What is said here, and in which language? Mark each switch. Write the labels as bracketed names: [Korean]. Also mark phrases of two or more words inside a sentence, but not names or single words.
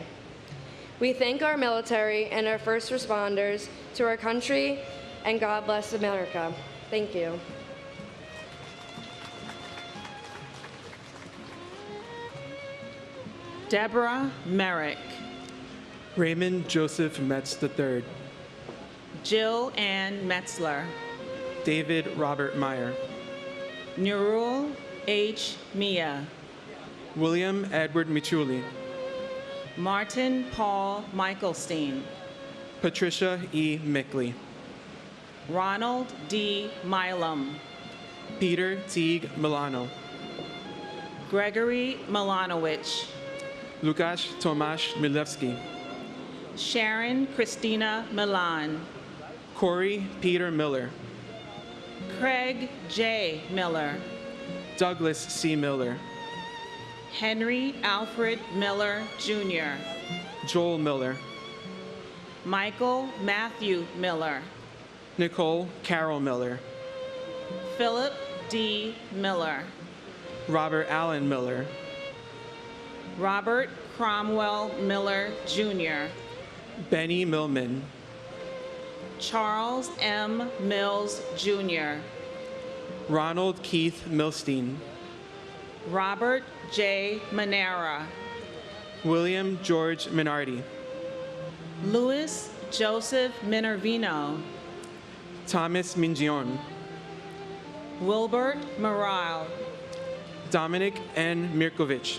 [English] We thank our military and our first responders to our country, and God bless America. Thank you. Deborah Merrick. Raymond Joseph Metz III. Jill Ann Metzler. David Robert Meyer. Nurul H. Mia. William Edward Michuli. Martin Paul Michaelstein. Patricia E. Mickley. Ronald D. Milam. Peter Teague Milano. Gregory Milanowicz. Lukasz Tomasz Milewski. Sharon Christina Milan. Corey Peter Miller. Craig J. Miller. Douglas C. Miller. Henry Alfred Miller, Jr. Joel Miller. Michael Matthew Miller. Nicole Carol Miller. Philip D. Miller. Robert Allen Miller. Robert Cromwell Miller, Jr. Benny Millman. Charles M. Mills, Jr. Ronald Keith Milstein. Robert J. Manera. William George Minardi. Louis Joseph Minervino. Thomas Mingion. Wilbert Morale. Dominic N. Mirkovich.